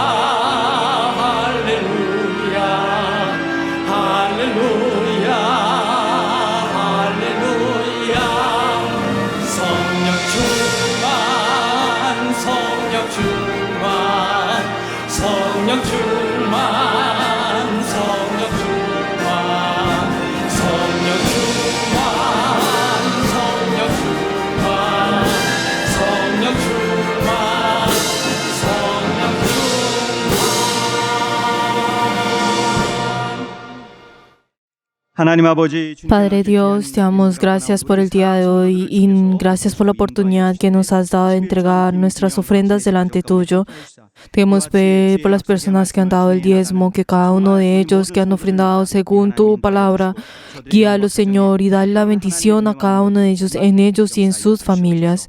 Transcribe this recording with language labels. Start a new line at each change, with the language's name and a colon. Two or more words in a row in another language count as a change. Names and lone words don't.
Korean: 할렐루야 할렐루야 할렐루야 성령 충만 성령 충만 성령 충만 성령 충만 성령 충만 성령 충만 성령 충만 성령 하나님 아버지 주님
Spanish: Padre Dios, te damos gracias por el día de hoy y gracias por la oportunidad que nos has dado de entregar nuestras ofrendas delante tuyo. Queremos pedir por las personas que han dado el diezmo, que cada uno de ellos que han ofrendado según tu palabra, guíalos, Señor, y dale la bendición a cada uno de ellos, en ellos y en sus familias.